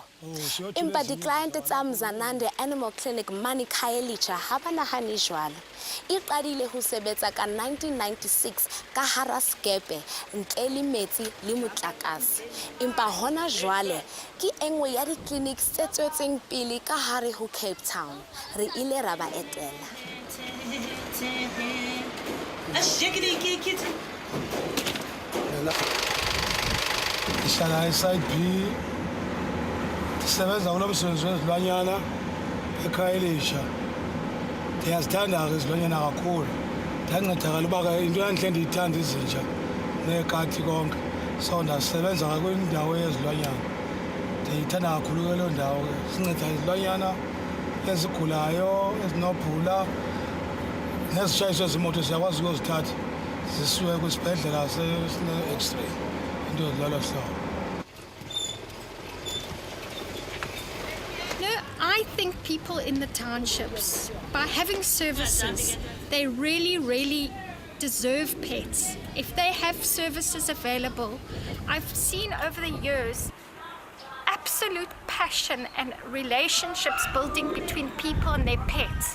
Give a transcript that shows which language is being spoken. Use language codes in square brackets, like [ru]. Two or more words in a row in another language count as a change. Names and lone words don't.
[st] Empa di-client tsa Mzanande Animal Clinic mane Khayelitsha ha ba nahane jwalo. E qadile ho sebetsa ka 1996 ka hara skepe ntle le metsi le motlakase. Empa hona jwale ke engwe ya di-clinics tse tswetseng pele ka hare ho Cape Town. Re ile ra ba etela. [xh] Ihlala side B sisebenza ngomsebenzi wezilwanyana eKhayelitsha. Ndiyazithanda izilwanyana kakhulu. Ndiyancedakala uba into yanhle ndiyithanda izinja neekati konke. So ndasebenza kwindawo yezilwanyana. Ndiyithanda kakhulu ke loo ndawo ke. Sinceda izilwanyana ezigulayo, ezinobhula nezitshayiswe zimoto siyakwazi ukuzithatha zisiwe kwisibhedlela sine-X-ray. [en] I think people in the townships, by having services, they really deserve pets. If they have services available, I've seen over the years absolute passion and relationships building between people and their pets.